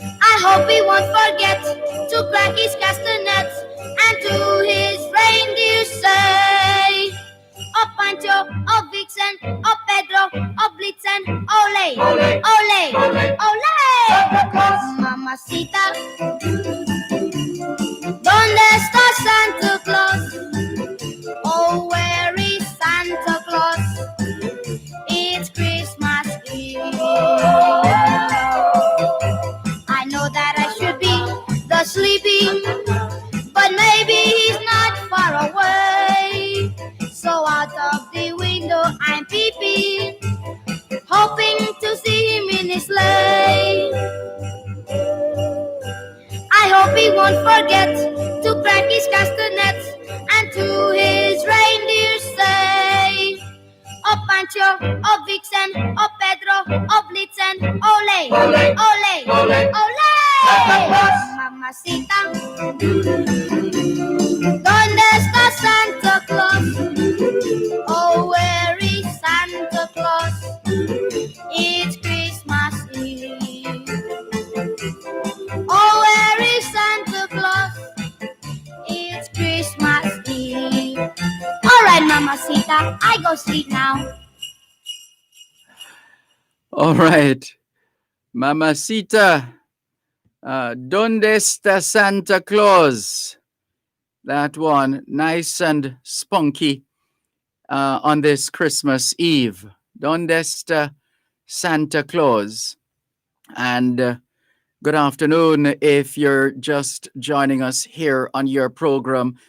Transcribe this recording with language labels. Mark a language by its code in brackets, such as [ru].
[en] I hope he won't forget to crack his castanets and to his reindeer say, "Oh Pancho, oh Vixen, oh Pedro, oh Blitzen, ole, ole, ole, ole." [es] Mamacita, ¿dónde está Santa Claus? [en] Oh, where is Santa Claus? It's Christmas Eve. I know that I should be the sleeping, but maybe he's not far away. So out of the window I'm peeping, hoping to see him in his sleigh. I hope he won't forget to crack his castanets and to his reindeer say, "Oh Pancho, oh Vixen, oh Pedro, oh Blitzen, ole, ole, ole, ole." [es] Mamacita, ¿dónde está Santa Claus? [en] Oh, where is Santa Claus? It's Christmas Eve. Oh, where is Santa Claus? It's Christmas Eve. All right, Mamacita, I go sleep now. All right. [es] Mamacita, ¿dónde está Santa Claus? [en] That one, nice and spunky on this Christmas Eve. [es] ¿Dónde está Santa Claus? [en] And good afternoon if you're just joining us here on your program.